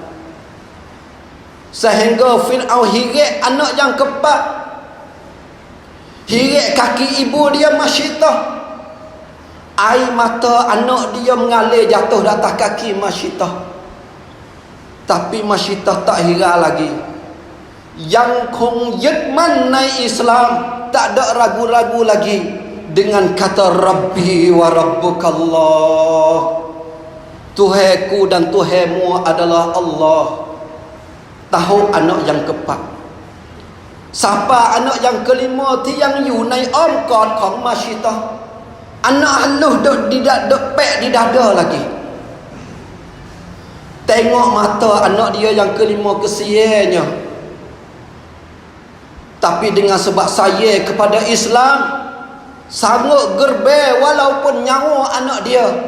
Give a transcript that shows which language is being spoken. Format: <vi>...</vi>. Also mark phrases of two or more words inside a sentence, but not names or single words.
<ms>Sehingga Fir'aun hirik anak yang keempat, hirik kaki ibu dia Masyitah. Air mata anak dia mengalir jatuh di atas kaki Masyitah. Tapi Masyitah tak hira lagi. Yang kong</ms> <th>ยึดมั่น ใน</th> <ms>Islam, tak ada ragu-ragu lagi dengan kata</ms> <ar>ربي وربك الله.</ar> <ms>Tuhanku dan Tuhanmu adalah Allah. Tahu anak yang keempat. Siapa anak yang kelima</ms> <th>ที่ยังอยู่ในอ้อมกอดของ</th> <ms>Masyitah? Anak halus duk pek di dada lagi. Tengok mata anak dia yang kelima kesiannya. Tapi dengan sebab sayang kepada Islam, sanggup gerbe walaupun nyawa anak dia.</ms>